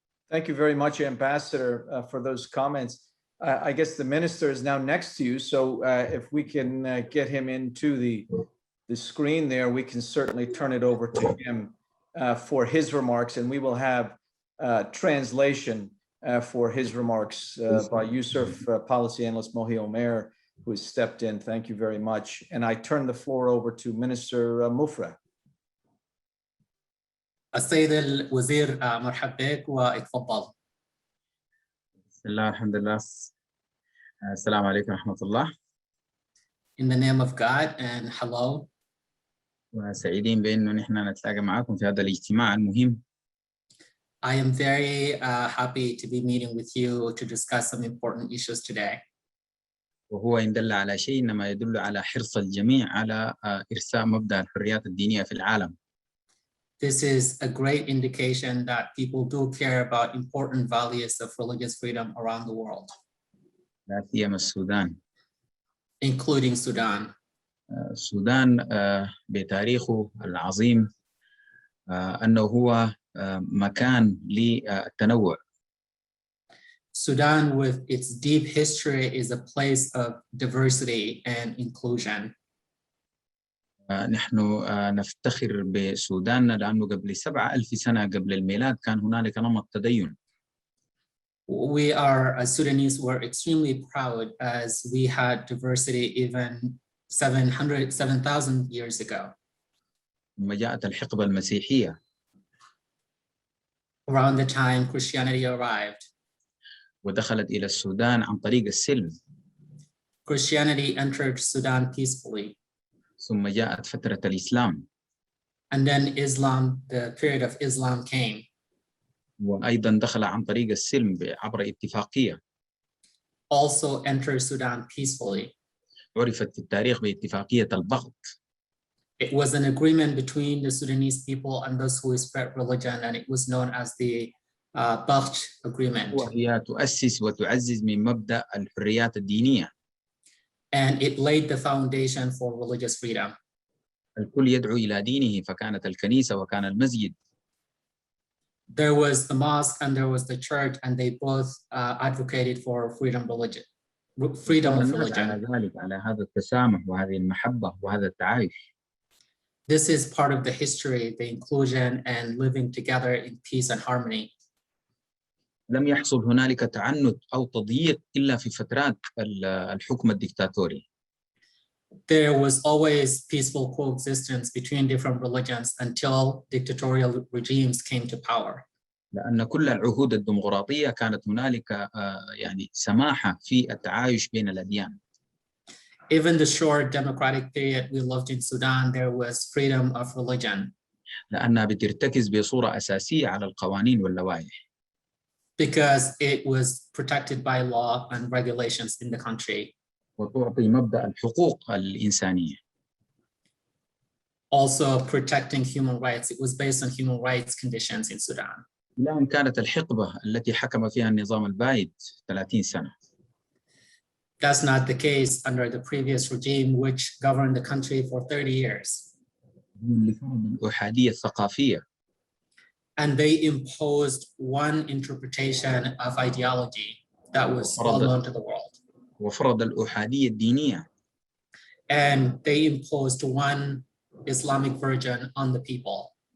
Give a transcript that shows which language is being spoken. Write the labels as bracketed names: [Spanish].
[English] Thank you very much, Ambassador, for those comments. I guess the minister is now next to you, so if we can get him into the screen there, we can certainly turn it over to him for his remarks, and we will have translation for his remarks by USCIRF policy analyst Mohi Omer, who has stepped in. Thank you very much. And I turn the floor over to Minister Mufreh. [Arabic] السيد الوزير مرحب بك واتفضل. بسم الله الحمد لله. السلام عليكم ورحمة الله. [English] In the name of God and hello. [Arabic] وسعيدين بأنه نحن نتلاقى معكم في هذا الاجتماع المهم. [English] I am very happy to be meeting with you to discuss some important issues today. [Arabic] وهو إن دل على شيء إنما يدل على حرص الجميع على إرساء مبدأ الحريات الدينية في العالم. [English] This is a great indication that people do care about important values of religious freedom around the world, [Arabic] لا سيما السودان. [English] including Sudan. [Arabic] السودان بتاريخه العظيم أنه هو مكان للتنوع. [English] Sudan, with its deep history, is a place of diversity and inclusion. [Arabic] نحن نفتخر بسوداننا لأنه قبل 7,000 سنة قبل الميلاد كان هنالك نمط تدين. [English] We are, as Sudanese, were extremely proud as we had diversity even 7,000 years ago. [Arabic] ثم جاءت الحقبة المسيحية. [English] Around the time Christianity arrived, [Arabic] ودخلت إلى السودان عن طريق السلم. [English] Christianity entered Sudan peacefully. [Arabic] ثم جاءت فترة الإسلام. [English] And then Islam, the period of Islam came. [Arabic] وأيضا دخل عن طريق السلم عبر اتفاقية. [English] Also entered Sudan peacefully. [Arabic] عرفت في التاريخ باتفاقية البغض. [English] It was an agreement between the Sudanese people and those who spread religion, and it was known as the Bagh Agreement. [Arabic] وهي تؤسس وتعزز من مبدأ الحريات الدينية. [English] And it laid the foundation for religious freedom. [Arabic] الكل يدعو إلى دينه فكانت الكنيسة وكان المسجد. [English] There was the mosque and there was the church, and they both advocated for freedom religion. freedom of [Arabic] الناس على [English] religion. [Arabic] ذلك، على هذا التسامح وهذه المحبة وهذا التعايش. [English] This is part of the history, the inclusion and living together in peace and harmony. [Arabic] لم يحصل هنالك تعنت أو تضييق إلا في فترات الحكم الدكتاتوري. [English] There was always peaceful coexistence between different religions until dictatorial regimes came to power. [Arabic] لأن كل العهود الديمقراطية كانت هنالك يعني سماحة في التعايش بين الأديان. [English] Even the short democratic period we lived in Sudan, there was freedom of religion. [Arabic] لأنها بترتكز بصورة أساسية على القوانين واللوائح. [English] Because it was protected by law and regulations in the country. [Arabic] وتعطي مبدأ الحقوق الإنسانية. [English] Also protecting human rights. It was based on human rights conditions in Sudan. [Arabic] إلى أن كانت الحقبة التي حكم فيها النظام البائد 30 سنة. [English] That's not the case under the previous regime, which governed the country for 30 years. [Arabic] اللي فرض الأحادية الثقافية. [English] And they imposed one interpretation of ideology that was well known to the world. [Arabic] وفرض الأحادية الدينية. [English] And they imposed one Islamic version on the people.